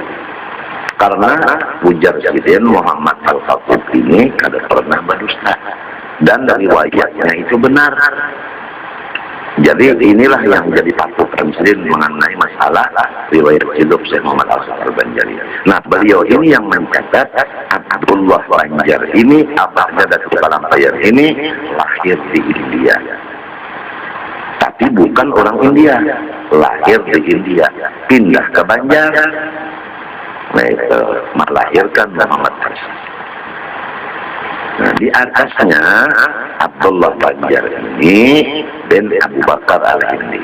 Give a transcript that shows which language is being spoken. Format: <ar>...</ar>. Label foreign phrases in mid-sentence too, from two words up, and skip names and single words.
<id>Karena ujar Sidin Muhammad Al-Khatib ini kada pernah berdusta, dan dari riwayatnya itu benar. Jadi inilah yang menjadi patokan Sidin mengenai masalah riwayat hidup Syekh Muhammad Al-Banjari. Nah, beliau ini yang mencatat Abdullah Banjar ini, abahnya Datu Kalampayan ini lahir di India. Tapi bukan orang India, lahir di India, pindah ke Banjar. Nah, itu melahirkan Muhammad Arsyad. Nah, di atasnya Abdullah Banjar ini bin Abu Bakar Al-Hindi.</id>